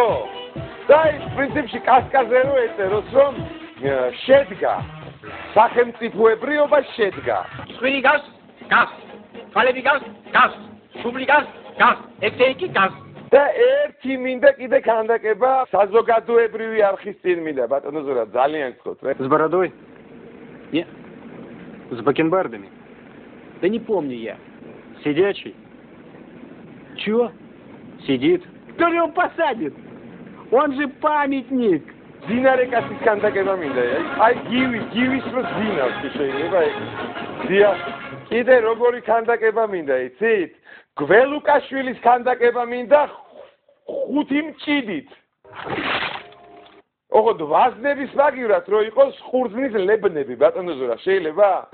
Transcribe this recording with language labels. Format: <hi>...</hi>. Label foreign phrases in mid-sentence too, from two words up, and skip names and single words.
<ka>და ის პრინციპში კასკაზე რო ეწეროს, რომ შედგა. სახელმწიფოებრიობა შედგა. ხვილი გავს, გავს. თვალები გავს, გავს. შუბლი გავს, გავს. ექთეიკი გავს. და ერთი მინდა კიდე ქანდაკება საზოგადოებრივი არხის წინ მინდა, ბატონო ზურა, ძალიან გქოთ, რა.</ka> <ru>С бородой? Нет. С бакенбардами? Да не помню я. Сидячий? Чего? Сидит. Кто же его посадит? Он же памятник.</ru> <ka>ძინარე კაცის ქანდაკება მინდა. აი გივის რო ძინავს შეიძლება ეგ. დიახ, კიდე როგორი ქანდაკება მინდა, იცით? გველუკაშვილის ქანდაკება მინდა 5 მჭიდით. ოღონდ ვაზნების მაგივრად რო იყოს ხურძნის ლებნები, ბატონო ზურა, შეიძლება?</ka>